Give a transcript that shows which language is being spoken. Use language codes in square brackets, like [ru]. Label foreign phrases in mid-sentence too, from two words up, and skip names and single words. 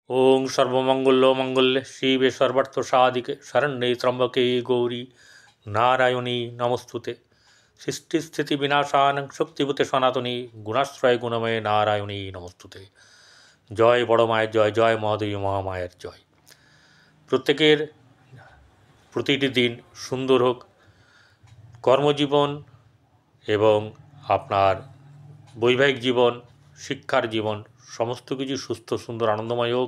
[sa] ওং সর্বমঙ্গলে শিবে সর্বার্থ সাধিকে শরণ্যে ত্র্যম্বকে গৌরী নারায়ণী নমস্তুতে। সৃষ্টিস্থিতি বিনাশানং শক্তিভূতে সনাতনী গুণাশ্রয় গুণময়ে নারায়ণী নমস্তুতে। [bn] জয় বড় মায়ের জয়, জয় মহাদেবী মহামায়ের জয়। প্রত্যেকের প্রতিটি দিন সুন্দর হোক, কর্মজীবন এবং আপনার বৈবাহিক জীবন, শিক্ষার জীবন সমস্ত কিছু সুস্থ সুন্দর আনন্দময় হোক।